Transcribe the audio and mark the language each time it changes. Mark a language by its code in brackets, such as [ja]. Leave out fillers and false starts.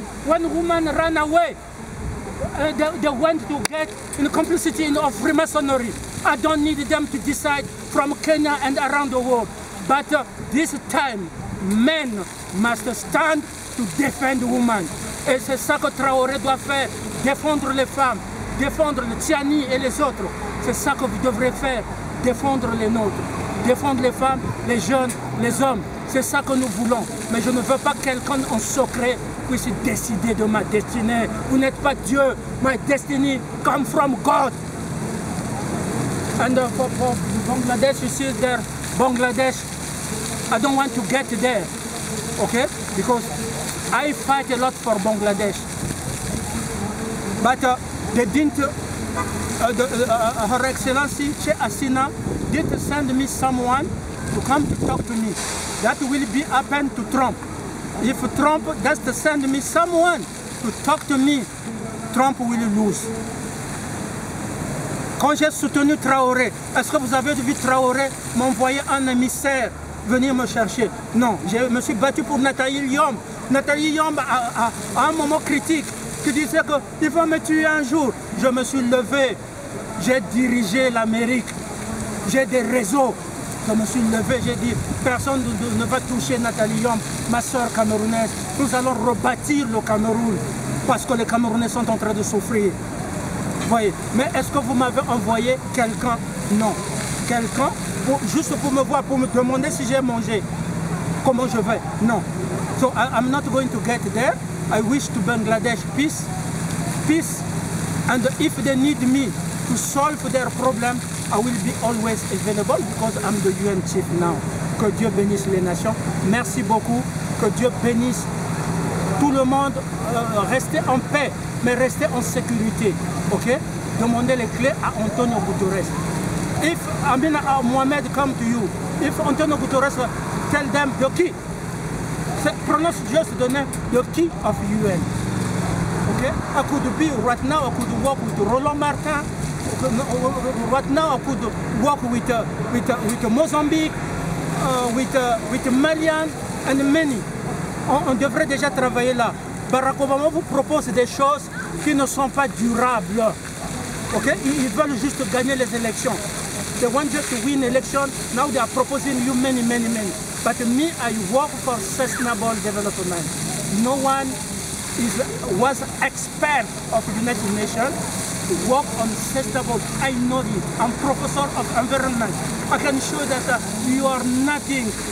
[en] When woman ran away, they went to get in complicity of Freemasonry. I don't need them to decide from Kenya and around the world. But this time, men must stand to defend women. [fr] Et c'est ça que Traoré doit faire, défendre les femmes, défendre le Tiani et les autres. C'est ça que vous devrez faire, défendre les nôtres, défendre les femmes, les jeunes, les hommes. C'est ça que nous voulons. Mais je ne veux pas que quelqu'un en secret puisse décider de ma destinée. Vous n'êtes pas Dieu. [en] My destiny comes from God. And for Bangladesh, you see there, Bangladesh, I don't want to get there, okay? Because I fight a lot for Bangladesh. But they didn't, Her Excellency, Sheikh Hasina, did send me someone to come to talk to me. That will be happen to Trump. If Trump does send me someone to talk to me, Trump will lose. [fr] Quand j'ai soutenu Traoré, est-ce que vous avez vu Traoré m'envoyer un émissaire venir me chercher? Non, je me suis battu pour Nathalie Yom. Nathalie Yom, à un moment critique, qui disait qu'il va me tuer un jour. Je me suis levé, j'ai dirigé l'Amérique, j'ai des réseaux. Je me suis levé, j'ai dit, personne ne va toucher Nathalie Yom, ma soeur camerounaise. Nous allons rebâtir le Cameroun, parce que les Camerounais sont en train de souffrir. Voyez. Mais est-ce que vous m'avez envoyé quelqu'un? Non. Quelqu'un, juste pour me voir, pour me demander si j'ai mangé, comment je vais? Non. [en] So I'm not going to get there. I wish to Bangladesh peace. Peace. And if they need me to solve their problem, I will be always available because I'm the UN chief now. [fr] Que Dieu bénisse les nations. Merci beaucoup. Que Dieu bénisse tout le monde. Restez en paix, mais restez en sécurité. Ok? Demandez les clés à Antonio Guterres. [en] If Amin Mohamed come to you, if Antonio Guterres tell them the key, pronounce just the name, the key of UN. Okay? I could be right now. I could work with Roland Martin. Right now, I could work with Mozambique, with Malian, and many. [fr] On devrait déjà travailler là. Barack Obama vous propose des choses qui ne sont pas durables. Okay? Ils veulent juste gagner les élections. [en] They want just to win election. Now they are proposing you many. But me, I work for sustainable development. No one was expert of the United Nations to work on sustainable. I know it. I'm professor of environment. I can show that you are nothing.